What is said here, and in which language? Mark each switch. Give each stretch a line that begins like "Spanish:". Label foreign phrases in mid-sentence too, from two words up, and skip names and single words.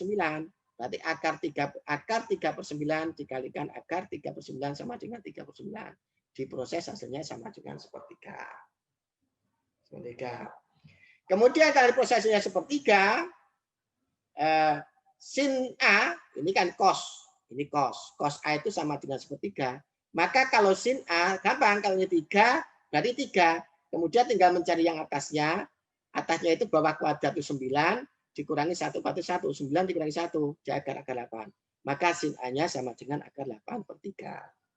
Indonesian: Berarti akar 3/9 dikalikan akar 3/9 sama dengan 3/9. Diproses hasilnya sama dengan sepertiga. Kemudian kalau prosesnya sepertiga, sin A ini kan cos. Ini cos. Cos A itu sama dengan sepertiga. Maka kalau sin A gampang, kalau ini 3 berarti 3. Kemudian tinggal mencari yang atasnya. Atasnya itu bawah kuadrat itu 9 dikurangi 1 berarti 1. 9 dikurangi 1 di akar 8. Maka sin A-nya sama dengan akar 8/3.